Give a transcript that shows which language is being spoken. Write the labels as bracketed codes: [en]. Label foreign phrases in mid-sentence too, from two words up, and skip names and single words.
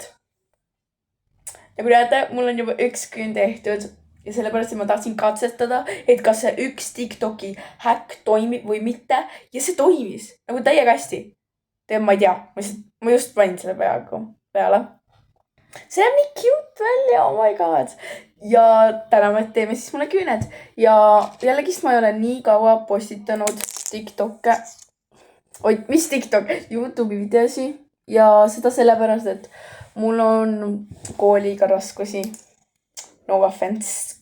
[et] Ja kui näete, mul on juba üks küün tehtud ja sellepärast, et ma tahtsin katsetada, et kas see üks TikToki häkk toimib või mitte. Ja see toimis nagu täiega hästi. Ma ei tea, ma just panin selle peale. See on nii cute välja, [en] oh my god. [et] Ja täna me teeme siis mulle küüned. Ja jällegist ma ei ole nii kaua postitanud TikTok'e. Oi, mis TikTok? YouTube'i videosi. Ja seda sellepärast, et mul on kooliga raskusi. [en] No offense.